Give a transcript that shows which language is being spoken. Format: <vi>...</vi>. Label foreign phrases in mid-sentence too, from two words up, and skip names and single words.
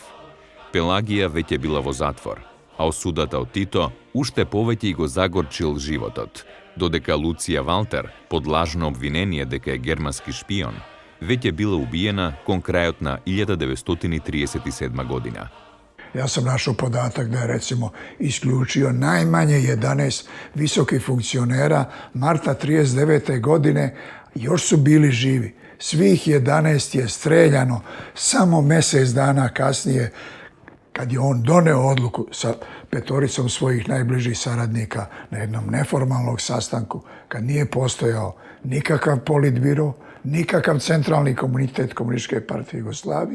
<mk>Пелагија веќе била во затвор, а осудата од Тито уште повеќе го загорчил животот, додека Луција Валтер, под лажно обвинение дека е германски шпион, веќе била убиена кон крајот на 1937 година.</mk> <sr>Ja sam našao podatak da je recimo isključio najmanje 11 visokih funkcionera marta 1939. godine, još su bili živi. Svih 11 je streljano samo mjesec dana kasnije, kad je on doneo odluku sa 5 svojih najbližih saradnika na jednom neformalnom sastanku, kad nije postojao nikakav politbiro, nikakav centralni komunitet Komunističke partije Jugoslavije.</sr>